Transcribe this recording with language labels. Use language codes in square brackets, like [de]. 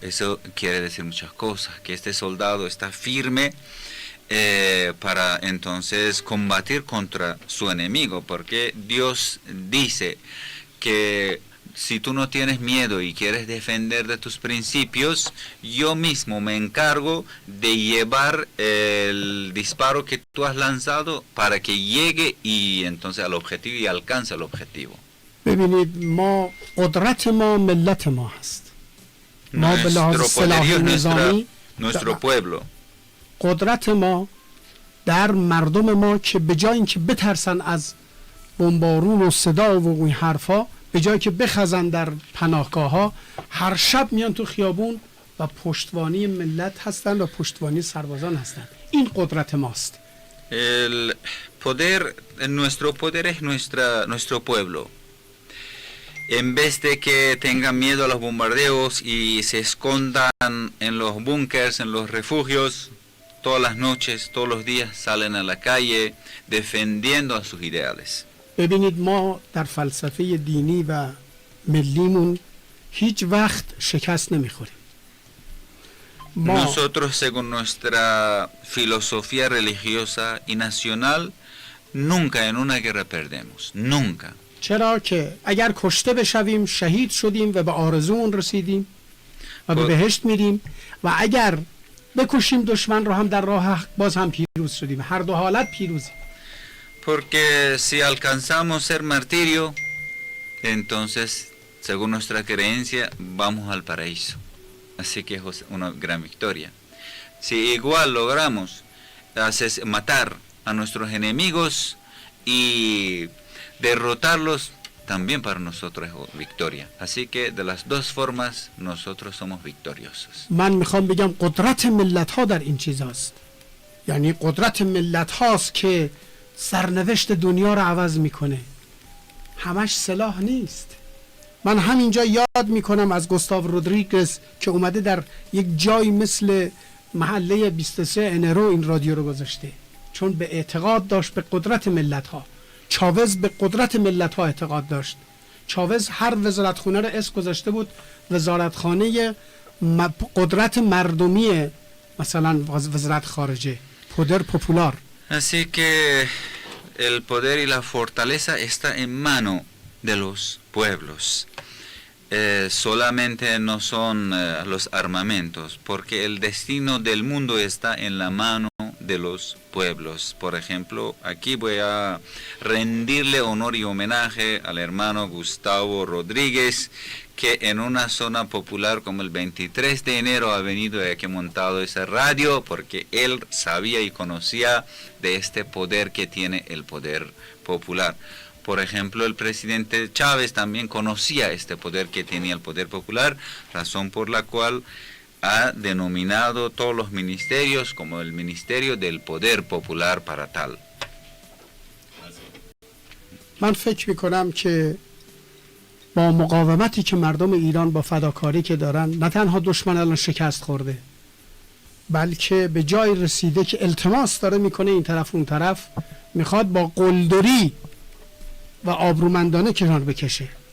[es] Eso quiere decir muchas cosas, que este soldado está firme para entonces combatir contra su enemigo, porque Dios dice que si tú no tienes miedo y quieres defender de tus principios, yo mismo me encargo de llevar el disparo que tú has lanzado para que llegue y entonces al objetivo y alcance el objetivo. [fa] ببینید ما قدرت ما ملت ما هست. ما به لحاظ سلاح نظامی [es] nuestro pueblo. [fa] قدرت ما در مردم ما که به جای اینکه بترسن از بمبارون و صدا و این حرفا، به جای که بخزن در پناهگاه ها، هر شب میان تو خیابون و پشتوانی ملت هستن و پشتوانی سربازان هستن. این قدرت ماست. [es] El poder, nuestro poder es nuestro pueblo. En vez de que tengan miedo a los bombardeos y se escondan en los búnkers, en los refugios, todas las noches, todos los días salen a la calle defendiendo a sus ideales. [fa] ببینید ما در فلسفه دینی و ملیمون هیچ وقت شکست نمیخوریم. [es] Nosotros, según nuestra filosofía religiosa y nacional, nunca en una guerra perdemos. Nunca. [fa] چرا که اگر کشته بشویم شهید شدیم و به آرزومون رسیدیم و به بهشت میریم، و اگر بکشیم دشمن رو هم در راه باز هم پیروز شدیم. هر دو حالت پیروزیم. [es] Porque si alcanzamos ser martirio, entonces, según nuestra creencia, vamos al paraíso. Así que es una gran victoria. Si igual logramos matar a nuestros enemigos y derrotarlos, también para nosotros es victoria. Así que de las dos formas nosotros somos victoriosos. [fa] من میخوام بگم قدرت ملت ها در این چیز هست. یعنی قدرت ملت هاست که سرنوشت دنیا رو عوض میکنه. همش سلاح نیست. من همینجا یاد میکنم از گوستاو رودریگز که اومده در یک جای مثل محله 23 انرو این رادیو رو گذاشته، چون به اعتقاد داشت به قدرت ملت ها. چاوز به قدرت ملت ها اعتقاد داشت. چاوز هر وزارتخونه رو اسم گذاشته بود وزارتخانه قدرت مردمی، مثلا وزارت خارجه، پودر پوپولار. [es] Así que el poder y la fortaleza está en mano de los pueblos. Solamente no son los armamentos, porque el destino del mundo está en la mano de los pueblos. Por ejemplo, aquí voy a rendirle honor y homenaje al hermano Gustavo Rodríguez, que en una zona popular como el 23 de enero ha venido y aquí montado esa radio, porque él sabía y conocía de este poder que tiene el poder popular. Por ejemplo, el presidente Chávez también conocía este poder que tenía el poder popular, razón por la cual ha denominado todos los ministerios como el Ministerio del Poder Popular para tal. [fa] من فکر میکنم که با مقاومتی که مردم ایران با فداکاری که دارن، نه تنها دشمن الان شکست خورده، بلکه به جای رسیده که التماس داره میکنه این طرف اون طرف، میخواد با قلدری و آبرومندانه کنار بکشه.